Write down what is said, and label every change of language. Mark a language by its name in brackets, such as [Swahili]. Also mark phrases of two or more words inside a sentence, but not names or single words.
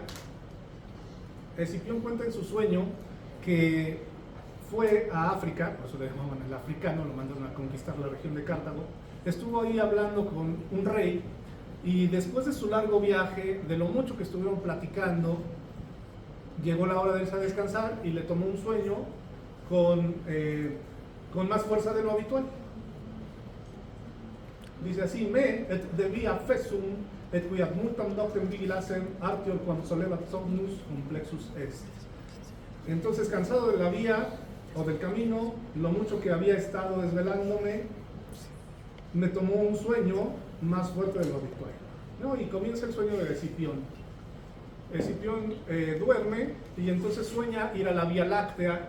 [Spanish] Escipión cuenta en su sueño que fue a África, por eso le llamaban el africano, lo mandaron a conquistar la región de Cartago, estuvo ahí hablando con un rey, y después de su largo viaje, de lo mucho que estuvieron platicando, llegó la hora de irse a descansar y le tomó un sueño con más fuerza de lo habitual. Dice así: [Latin] me et devia fessum et quiat multam noctem vigilasem artior quam solebat somnus complexus est. [Spanish] Entonces, cansado de la vía o del camino, lo mucho que había estado desvelándome, me tomó un sueño más fuerte de lo habitual, ¿no? Y comienza el sueño de Escipión. Escipión duerme y entonces sueña ir a la Vía Láctea.